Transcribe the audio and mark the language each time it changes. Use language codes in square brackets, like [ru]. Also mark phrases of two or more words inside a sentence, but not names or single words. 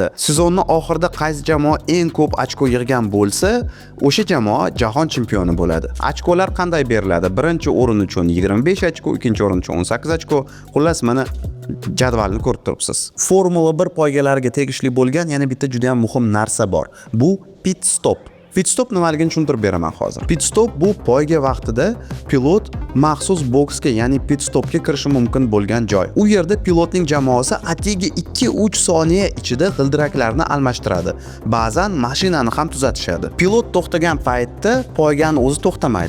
[uz] Sezonning oxirida qaysi jamoa eng ko'p ochko yig'gan bo'lsa, o'sha jamoa jahon chempioni bo'ladi. Ochkolar qanday beriladi? Birinchi o'rin uchun 25 ochko, ikkinchi o'rin uchun 18 ochko. Xullas, mana jadvalni ko'rib turibsiz. Formula 1 poygalariga tegishli bo'lgan yana bitta juda ham muhim narsa bor. Bu [en] pit stop. Pit stop [uz] nimaligini tushuntirib beraman hozir. [en] Pit stop [uz] bu poyga vaqtida pilot maxsus boksga, ya'ni [en] pit stopga [uz] kirishi mumkin bo'lgan joy. U yerda pilotning jamoasi atigi 2-3 soniya ichida g'ildiraklarni almashtiradi. Ba'zan mashinani ham tuzatishadi. Pilot to'xtagan paytda poygani o'zi to'xtamaydi.